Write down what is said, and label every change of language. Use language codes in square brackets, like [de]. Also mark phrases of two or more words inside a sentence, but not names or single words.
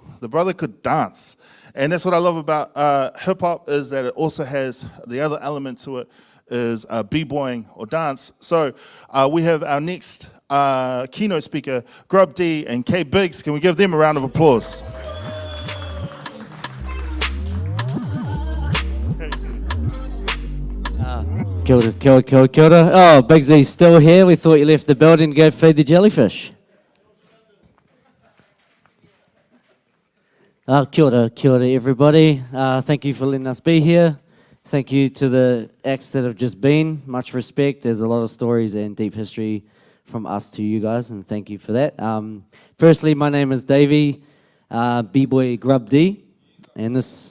[en] The brother could dance. And that's what I love about hip-hop, is that it also has the other element to it is b-boying or dance. So we have our next keynote speaker, Grub D and K Biggs. Can we give them a round of applause? [mi] Kia ora, kia ora, kia ora, kia ora. [en] Oh, Biggsy's still here. We thought you left the building to go feed the jellyfish. [mi] Kia ora [en] everybody. Thank you for letting us be here. Thank you to the acts that have just been. Much respect. There's a lot of stories and deep history from us to you guys, and thank you for that. Firstly, my name is Davey, B-Boy Grub D, and this...